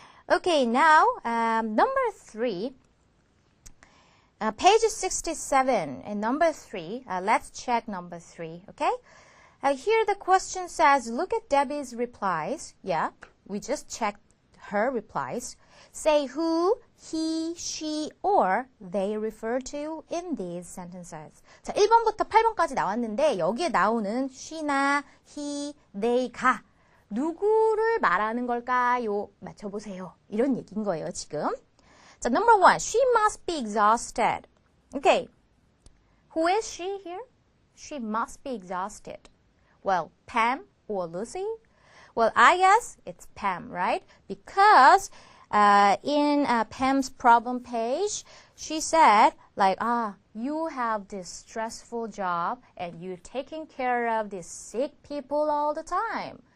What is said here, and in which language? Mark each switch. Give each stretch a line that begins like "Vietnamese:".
English: Okay, now number 3, page 67 and number 3. Let's check number 3, okay? Here the question says, look at Debbie's replies. Yeah, we just checked her replies. Say who, he, she, or they refer to in these sentences.
Korean: 자, 1번부터 8번까지 나왔는데 여기에 나오는 she나 he, they가 누구를 말하는 걸까요? 맞춰보세요. 이런 얘기인 거예요, 지금. 자,
English: number 1, she must be exhausted. Okay, who is she here? She must be exhausted. Well, Pam or Lucy? Well, I guess it's Pam, right? Because in Pam's problem page, she said, like, you have this stressful job and you're taking care of these sick people all the time.